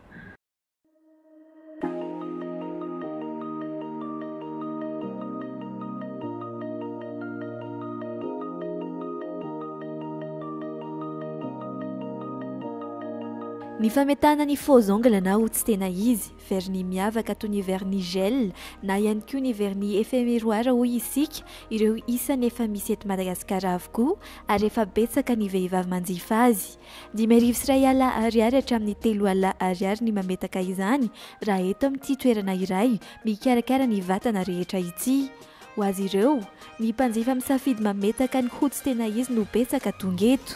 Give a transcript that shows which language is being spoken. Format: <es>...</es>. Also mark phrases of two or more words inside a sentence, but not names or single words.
<mg>Ny fametana ny</mg> <fr>faux ongle</fr> <mg>na ho tsy tena izy, vernis miavaka toy ny</mg> <fr>vernis gel</fr> <mg>na ihany koa ny</mg> <fr>vernis effet miroir</fr> <mg>hoy isika, ireo isany efa misy eto Madagasikara avokoa ary efa betsaka ny vehivavy manjifa azy. 5,000 ariary hatramin'ny 3 ariary ny mametaka izany raha eto amin'ity toerana iray mikarakara ny vatana rehetra ity. Ho azy ireo, ny mpanjifa misafidy mametaka ny ho tsy tena izy no betsaka tonga eto.</mg>